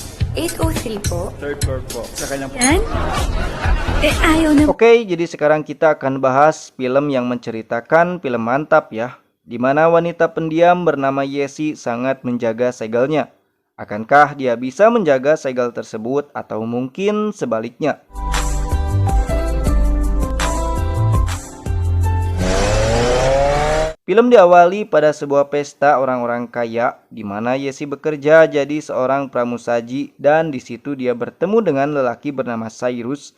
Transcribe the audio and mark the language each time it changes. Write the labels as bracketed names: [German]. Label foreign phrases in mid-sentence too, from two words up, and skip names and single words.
[Filipino] 803 po. Third floor po. Sa kanya po. Yan? Ayaw na. [Indonesian] Oke, jadi sekarang kita akan bahas film yang menceritakan film mantap ya, di mana wanita pendiam bernama Yesi sangat menjaga segelnya. Akankah dia bisa menjaga segel tersebut atau mungkin sebaliknya? Film diawali pada sebuah pesta orang-orang kaya di mana Yesi bekerja jadi seorang pramusaji dan di situ dia bertemu dengan lelaki bernama Cyrus.